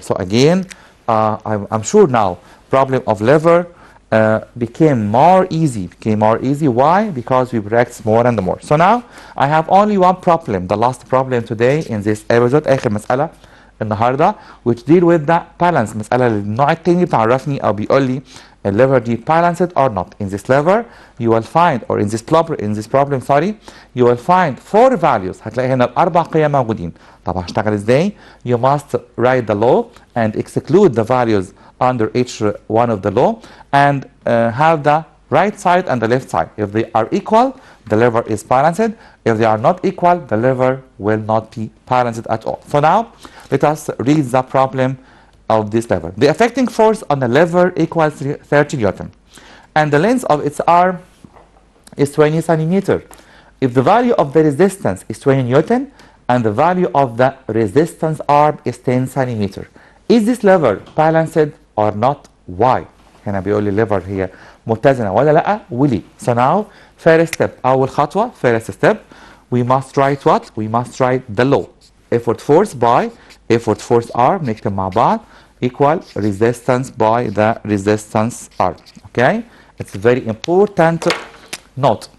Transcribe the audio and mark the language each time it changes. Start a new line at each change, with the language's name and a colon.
English: So again, I'm sure now problem of lever became more easy. Why? Because we practice more and more. So now I have only one problem, the last problem today in this episode.
Arabic: آخر مسألة النهارده
English: which deal with the balance.
Arabic: مسألة النوع التاني بتعرفني أو بيقول لي الليفر دي
English: balanced or not. In this lever you will find, or in this problem you will find 4 values.
Arabic: هتلاقي هنا الأربع قيم موجودين. طب هشتغل ازاي؟
English: You must write the law and exclude the values under each one of the law and have the right side and the left side. If they are equal, the lever is balanced. If they are not equal, the lever will not be balanced at all. So now let us read the problem of this lever. The affecting force on the lever equals 30 Newton and the length of its arm is 20 centimeter. If the value of the resistance is 20 Newton and the value of the resistance arm is 10 centimeter. Is this lever balanced or not? Why?
Arabic: هنا بيقول لي lever هي متزنة ولا لأ وليه.
English: So now first step
Arabic: أول خطوة
English: first step we must write what? We must write the law. Effort force by effort force arm
Arabic: نكتب مع بعض
English: equal resistance by the resistance arm. Okay? It's very important note.